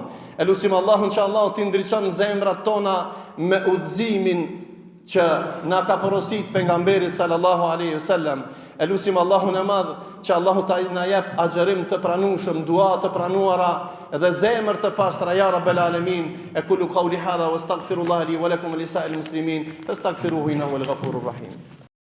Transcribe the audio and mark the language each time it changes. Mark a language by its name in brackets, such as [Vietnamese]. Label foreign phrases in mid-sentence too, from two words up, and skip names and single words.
[Albanian] E lusim Allahun që Allahu t'i ndriçon zemrat tona me udhëzimin që na ka porosit pejgamberi [Arabic] صلى الله عليه وسلم. [Albanian] E lusim Allahun e madh që Allahu ta na jep agjerim të pranueshëm, dua të pranuara dhe zemër të pastra, [Arabic] يا رب العالمين. أقول قولي هذا وأستغفر الله لي ولكم ولسائر المسلمين فاستغفروه إنه هو الغفور الرحيم.